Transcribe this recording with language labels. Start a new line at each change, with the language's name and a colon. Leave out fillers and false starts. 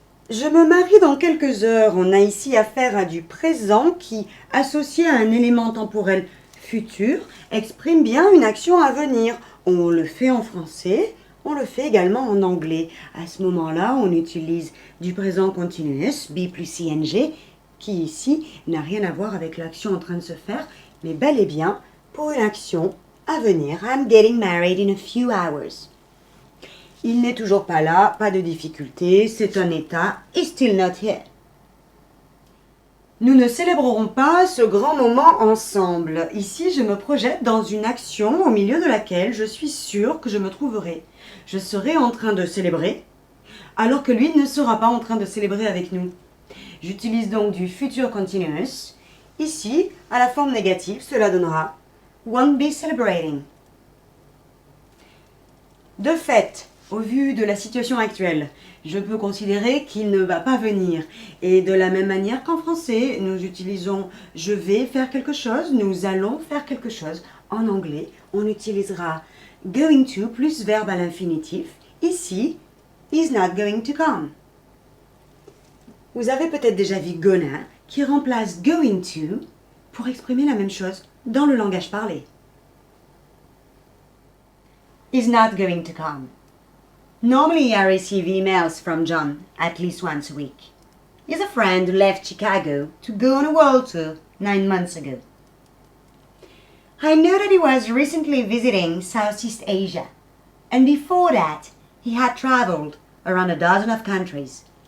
French: Je me marie dans quelques heures. On a ici affaire à du présent qui, associé à un élément temporel futur, exprime bien une action à venir. On le fait en français, on le fait également en anglais. À ce moment-là, on utilise du présent continuous, be plus ing, qui ici n'a rien à voir avec l'action en train de se faire, mais bel et bien pour une action à venir.
English: I'm getting married in a few hours.
French: Il n'est toujours pas là, pas de difficulté, c'est un état,
English: he's still not here.
French: Nous ne célébrerons pas ce grand moment ensemble. Ici, je me projette dans une action au milieu de laquelle je suis sûre que je me trouverai. Je serai en train de célébrer, alors que lui ne sera pas en train de célébrer avec nous. J'utilise donc du future continuous. Ici, à la forme négative, cela donnera
English: won't be celebrating.
French: De fait, au vu de la situation actuelle, je peux considérer qu'il ne va pas venir. Et de la même manière qu'en français, nous utilisons « je vais faire quelque chose »,« nous allons faire quelque chose ». En anglais, on utilisera « going to » plus verbe à l'infinitif. Ici, «
English: is not going to come ».
French: Vous avez peut-être déjà vu « gonna » qui remplace « going to » pour exprimer la même chose dans le langage parlé.
English: Is not going to come. Normally, I receive emails from John at least once a week. He's a friend who left Chicago to go on a world tour 9 months ago. I know that he was recently visiting Southeast Asia, and before that, he had traveled around a dozen of countries.